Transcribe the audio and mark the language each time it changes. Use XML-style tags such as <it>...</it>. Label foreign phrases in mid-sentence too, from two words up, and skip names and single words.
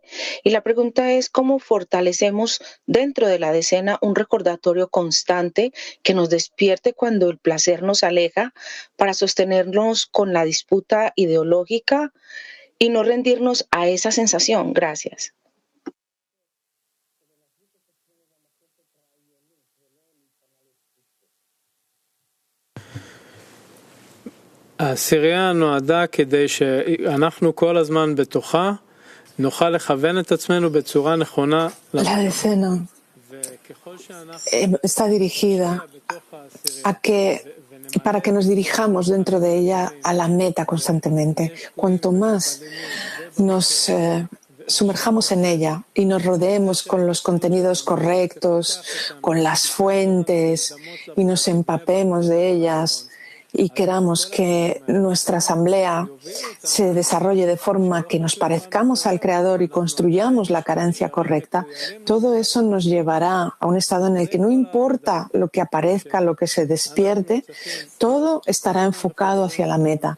<es>Y la pregunta es ¿cómo fortalecemos dentro de la decena un recordatorio constante que nos despierte cuando el placer nos aleja para sostenernos con la disputa ideológica y no rendirnos a esa sensación? Gracias.</es> <he>העשירייה נועדה כדי שאנחנו כל הזמן בתוכה נוכל לכוון את עצמנו בצורה נכונה.</he> <es>La decena está dirigida para que nos dirijamos dentro de ella a la meta constantemente. Cuanto más nos sumerjamos en ella y nos rodeemos con los contenidos correctos, con las fuentes y nos empapemos de ellas, y queramos que nuestra asamblea se desarrolle de forma que nos parezcamos al Creador y construyamos la carencia correcta, todo eso nos llevará a un estado en el que no importa lo que aparezca, lo que se despierte, todo estará enfocado hacia la meta.</es>